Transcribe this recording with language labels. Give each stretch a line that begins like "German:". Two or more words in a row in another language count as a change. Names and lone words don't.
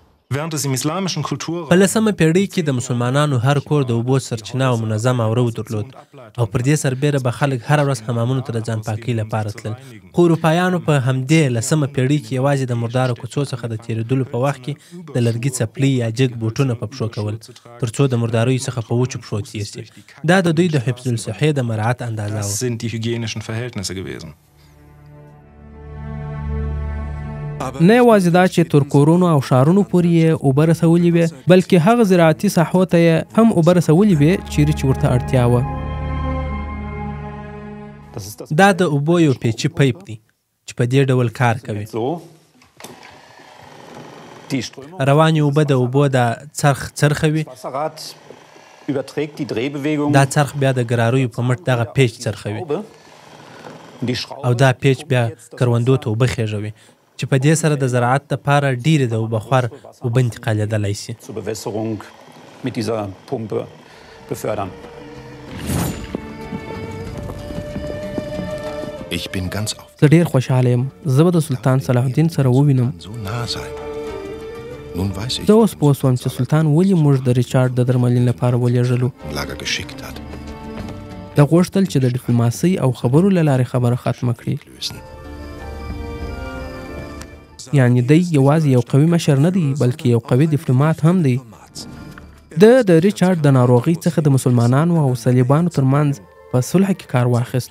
German: Während es im islamischen Kulturraum
Pashto: په 10مه پیړۍ کې د مسلمانانو هر کور د اوبو سرچینه او منظم اورو درلود او پر دې سربیره به خلک هر ورځ حمامونو ته د ځان پاکۍ لپاره تلل. خو اروپایانو په همدې 10مه پیړۍ کې یوازې د مردارو کوڅو څخه د تېرېدلو په وخت کې د لرګي څپلۍ یا جګ بوټونه په پښو کول تر څو د مرداریو څخه په وچو پښو تېر شي. دا د دوی د حفظ الصحې د مراعات اندازه
German: Das
Pashto: وه.
German: sind die hygienischen Verhältnisse gewesen.
Pashto: نه یوازې دا چې تر کورونو او ښارونو پورې یې اوبه رسولې وې، بلکې هغه زراعتي ساحو ته یې هم اوبه رسولې وې چیرې چې ورته اړتیا وه. دا د اوبو یو پیچي پیپ دی چې په دې ډول کار کوي. روانې اوبه د اوبو د څرخ څرخوي. دا څرخ بیا د ګراریو په مټ دغه پیچ څرخوي او دا پیچ بیا کروندو ته اوبه خېژوي چې په دې سره د زراعت لپاره ډېرې د اوبه خوار اوبه انتقالېدلی شي.
German: Ich bin ganz auf.
Pashto: زه ډېر خوشحاله یم. زه به د سلطان صلاح الدین سره ووینم.
German: So nah sein. Nun weiß ich,
Pashto: زه اوس پوه شوم چې سلطان ولې موږ د ریچارډ د درملنې لپاره ولېږلو.
German: Lager geschickt hat.
Pashto: ده غوښتل چې د ډیپلوماسۍ او خبرو له لارې خبره ختمه کړي. یعنی دی یوازې یو قوي مشر نه دی بلکې یو قوي ډیپلومات هم دی. د ریچارډ د ناروغۍ څخه د مسلمانانو او صلیبانو ترمنځ په صلح کې کار واخیست.